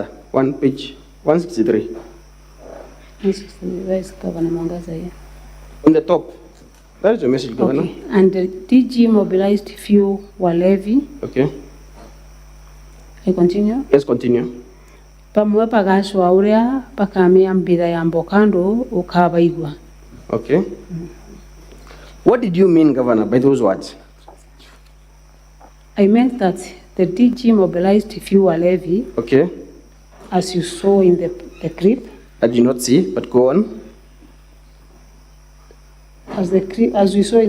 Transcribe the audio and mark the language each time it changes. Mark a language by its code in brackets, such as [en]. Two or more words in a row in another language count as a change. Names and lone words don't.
[en] Page 163. Where is Governor Mwangaza here? On the top. That is your message, Governor. Okay. And the DG mobilized fuel levy. Okay. I continue. Yes, continue. [mer] Pamwe pagashwa uria pakamia mbira ya mbokando ukabaigwa. [en] Okay. What did you mean, Governor, by those words? I meant that the DG mobilized fuel levy, Okay. as you saw in the clip. I did not see, but go on. As we saw in